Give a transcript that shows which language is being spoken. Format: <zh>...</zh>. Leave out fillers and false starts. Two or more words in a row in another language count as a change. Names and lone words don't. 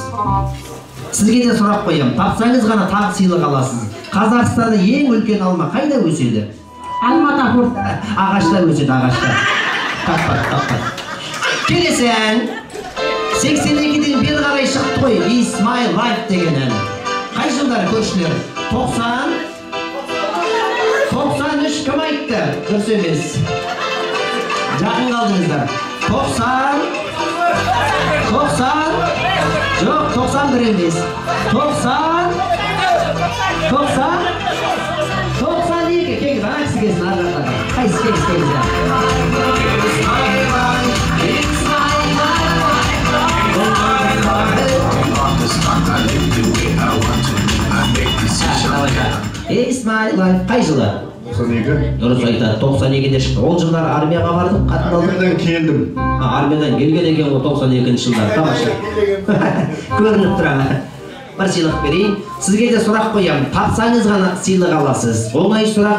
<kk>Сізге де сұрақ қоям. Тапсаңыз ғана тағы сыйлық аласыз. Қазақстанда ең үлкен алма қайда өседі? Алмата форт. Ағашта өседі, ағашта. Таппады. Келесі ән 82-ден бері қарай шықты ғой. It's my life деген ән. Қай жылдары көршілер? 90, 93 кім айтты? Дұрыс емес. Жақын қалдыңыздар. 90, жоқ, 91 емес. 92, кеңіз, ана кісі келсін, арқаға. Қайсы кеңіз. It's my life. Қай жылы? 92. Дұрыс айтады. 92-де шықты. Ол жылдары армияға бардым, қатын алдым. Армиядан келдім. Армиядан келген екен ол 92-ші жылдары. Тамаша. Көрініп тұрады. Бір сыйлық берейін. Сізге де сұрақ қоям. Тапсаңыз ғана сыйлық аласыз. Оңай сұрақ.</kk>